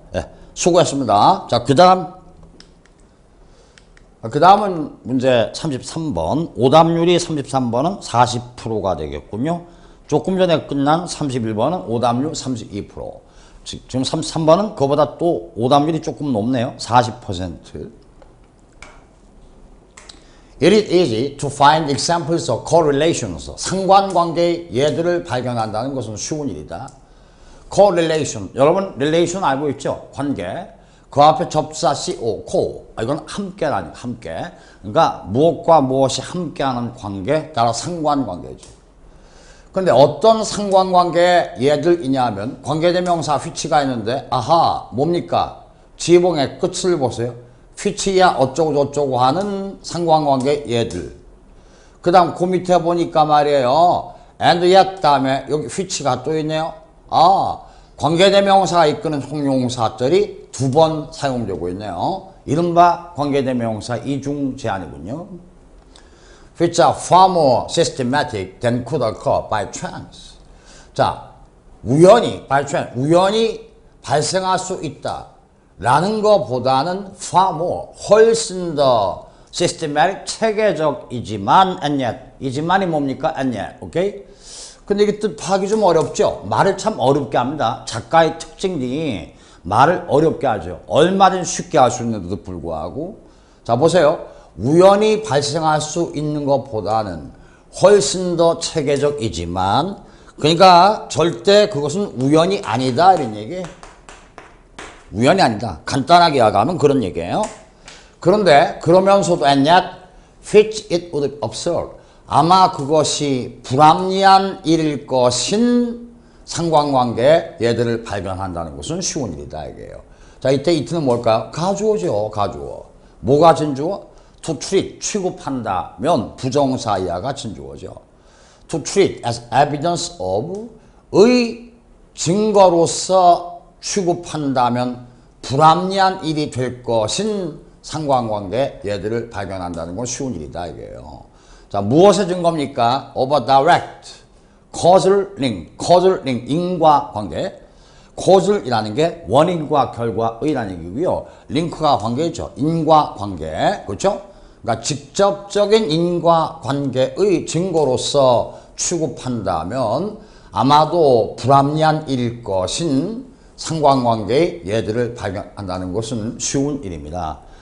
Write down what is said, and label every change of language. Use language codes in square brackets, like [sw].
[ko] 네, 수고했습니다. 자, 그 다음은 문제 33번. 오답률이 33번은 40%가 되겠군요. 조금 전에 끝난 31번은 오답률 32%. 지금 33번은 그거보다 또 오답률이 조금 높네요. 40%. [en] It is easy to find examples of correlations. [ko] 상관관계의 예들을 발견한다는 것은 쉬운 일이다. correlation. 여러분, relation 알고 있죠? 관계. 그 앞에 접사 co, co. 이건 함께라니, 함께. 그러니까 무엇과 무엇이 함께하는 관계, 따라 상관관계죠. 근데 어떤 상관관계의 예들이냐 하면 관계대명사 which가 있는데, 아하, 뭡니까? 지봉의 끝을 보세요. which야 어쩌고 저쩌고 하는 상관관계 예들. 그 다음 그 밑에 보니까 말이에요. and yet 다음에 여기 which가 또 있네요. 아, 관계대명사가 이끄는 형용사절이 두 번 사용되고 있네요. 이른바 관계대명사 이중 제한이군요. [en] which are far more systematic than could occur by chance. [ko] 자, 우연히, [en] by chance, [ko] 우연히 발생할 수 있다. 라는 것보다는 [en] far more, [ko] 훨씬 더 systematic, 체계적이지만 [en] and yet, [ko] 이지만이 뭡니까? and yet, 오케이? 근데 이게 뜻하기 좀 어렵죠? 말을 참 어렵게 합니다. 작가의 특징이 말을 어렵게 하죠. 얼마든 쉽게 할 수 있는데도 불구하고. 자, 보세요. 우연히 발생할 수 있는 것보다는 훨씬 더 체계적이지만, 그러니까 절대 그것은 우연이 아니다 이런 얘기예요. 우연이 아니다. 간단하게 이야기하면 그런 얘기예요. [en] 그런데 그러면서도 and yet which it would observe. [ko] 아마 그것이 불합리한 일일 것인 상관관계 예들을 발견한다는 것은 쉬운 일이다 이게요. 자, 이때 이트는 뭘까요? 가주어죠. 가주어. 뭐가 진주어? to treat, 취급한다면 부정사 이하가 진주어죠. [en] to treat as evidence of, [ko] 의 증거로서 취급한다면 불합리한 일이 될 것인 상관관계 예들을 발견한다는 건 쉬운 일이다 이게요. 자, 무엇의 증거입니까? [en] over direct, causal link, 인과관계. [ko] causal 게 원인과 결과의라는 얘기고요. link가 관계죠. 인과관계. 그렇죠? 그러니까 직접적인 인과관계의 증거로서 취급한다면 아마도 불합리한 일일 것인 상관관계의 예들을 발견한다는 것은 쉬운 일입니다.